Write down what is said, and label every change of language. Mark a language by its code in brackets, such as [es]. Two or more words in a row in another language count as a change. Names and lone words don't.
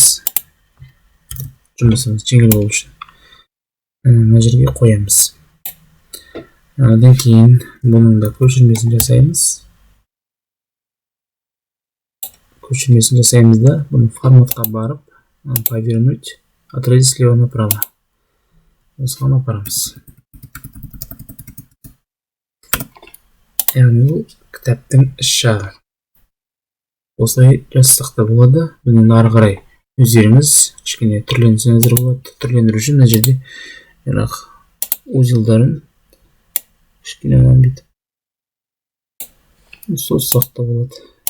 [kk] Жұмысымыз жеңіл болу үшін мына жерге қоямыз. Одан кейін бұның да көшірмесін жасаймыз. Көшірмесін жасаймыз да бұны форматқа барып, [ru] повернуть, отразить слева направо. [kk] Осыған апарамыз. Яғни бұл кітаптың іш жағы. Осылай жазсақ та болады. Бұны ары қарай өздеріңіз кішкене түрленсеңіздер болады. Түрлендіру үшін мына жерде узелдарын кішкене бүйтіп созсақ та болады.